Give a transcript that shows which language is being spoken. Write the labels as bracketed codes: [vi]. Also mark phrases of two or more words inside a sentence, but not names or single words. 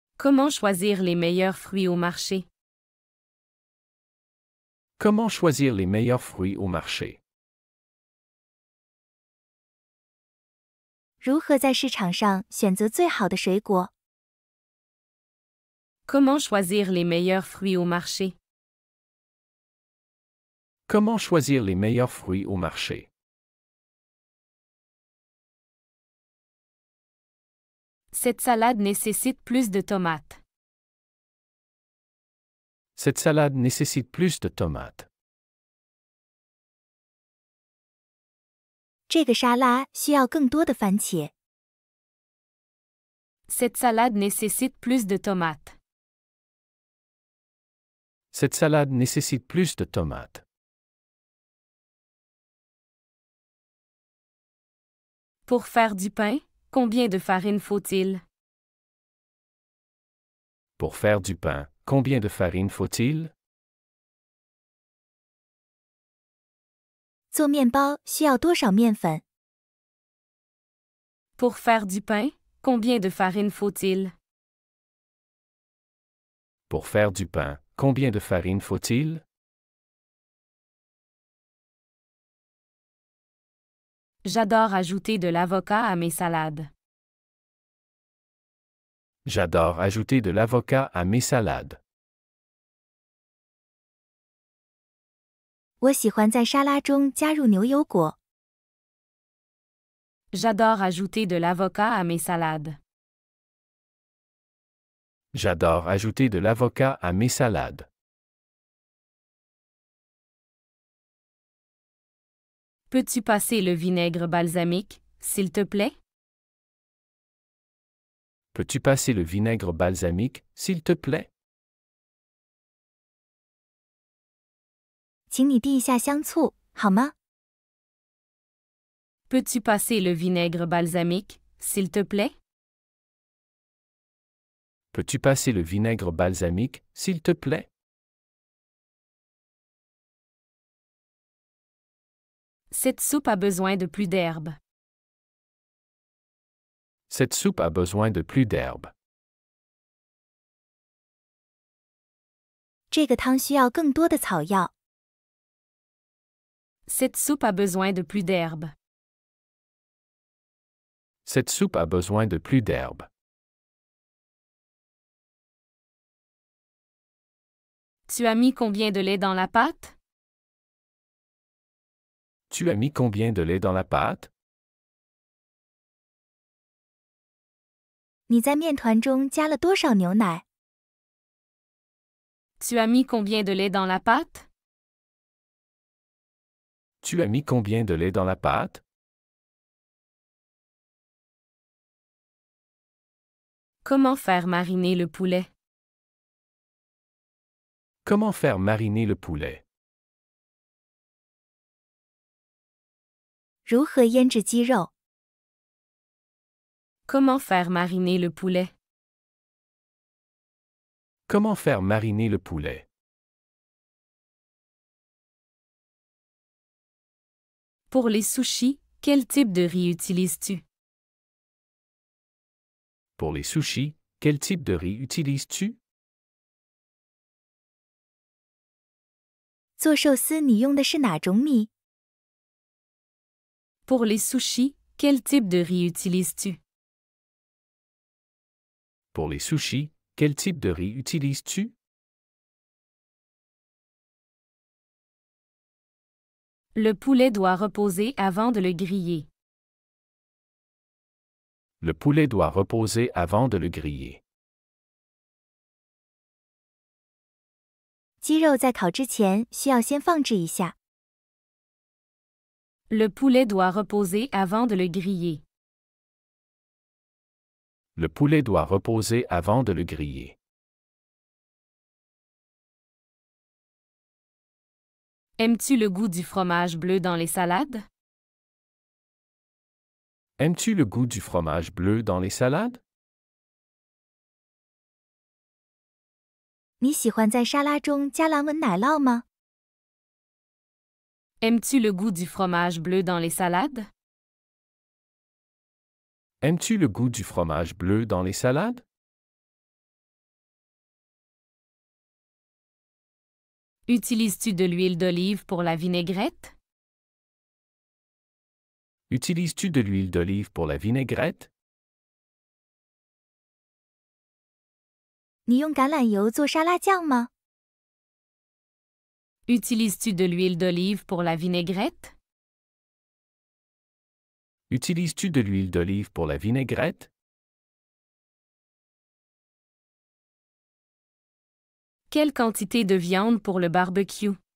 [fr] Comment choisir les meilleurs fruits au marché? Comment choisir les meilleurs fruits au marché? [zh] 如何在市场上选择最好的水果？ [fr] Comment choisir les meilleurs fruits au marché? Comment choisir les meilleurs fruits au marché? Cette salade nécessite plus de tomates. Cette salade nécessite plus de tomates. [zh] 这个沙拉需要更多的番茄。 [fr] Cette salade nécessite plus de tomates. Cette salade nécessite plus de tomates. Pour faire du pain, combien de farine faut-il? Pour faire du pain, combien de farine faut-il? [zh] 做面包需要多少面粉？ [fr] Pour faire du pain, combien de farine faut-il? Pour faire du pain, combien de farine faut-il? J'adore ajouter de l'avocat à mes salades. J'adore ajouter de l'avocat à mes salades. [zh] 我喜欢在沙拉中加入牛油果。 [fr] J'adore ajouter de l'avocat à mes salades. J'adore ajouter de l'avocat à mes salades. Peux-tu passer le vinaigre balsamique, s'il te plaît? Peux-tu passer le vinaigre balsamique, s'il te plaît? [zh] 请你滴一下香醋，好吗？ [fr] Peux-tu passer le vinaigre balsamique, s'il te plaît? Peux-tu passer le vinaigre balsamique, s'il te plaît? Cette soupe a besoin de plus d'herbe. Cette soupe a besoin de plus d'herbe. [zh] 这个汤需要更多的草药。 [fr] Cette soupe a besoin de plus d'herbe. Cette soupe a besoin de plus d'herbe. Tu as mis combien de lait dans la pâte? Tu as mis combien de lait dans la pâte? [zh] 你在面团中加了多少牛奶？ [fr] Tu as mis combien de lait dans la pâte? Tu as mis combien de lait dans la pâte? Comment faire mariner le poulet? Comment faire mariner le poulet? [zh] 如何腌制鸡肉？ [fr] Comment faire mariner le poulet? Comment faire mariner le poulet? Pour les sushis, quel type de riz utilises-tu? Pour les sushis, quel type de riz utilises-tu? [zh] 做寿司你用的是哪种米？ [fr] Pour les sushis, quel type de riz utilises-tu? Pour les sushis, quel type de riz utilises-tu? Le poulet doit reposer avant de le griller. Le poulet doit reposer avant de le griller. [zh] 鸡肉在烤之前需要先放置一下。 [fr] Le poulet doit reposer avant de le griller. Le poulet doit reposer avant de le griller. Aimes-tu le goût du fromage bleu dans les salades? Aimes-tu le goût du fromage bleu dans les salades? [zh] 你喜欢在沙拉中加蓝纹奶酪吗？ [fr] Aimes-tu le goût du fromage bleu dans les salades? Aimes-tu le goût du fromage bleu dans les salades? Utilises-tu de l'huile d'olive pour la vinaigrette? Utilises-tu de l'huile d'olive pour la vinaigrette? [zh] 你用橄榄油做沙拉酱吗？ [fr] Utilises-tu de l'huile d'olive pour la vinaigrette? Utilises-tu de l'huile d'olive pour la vinaigrette? Quelle quantité de viande pour le barbecue?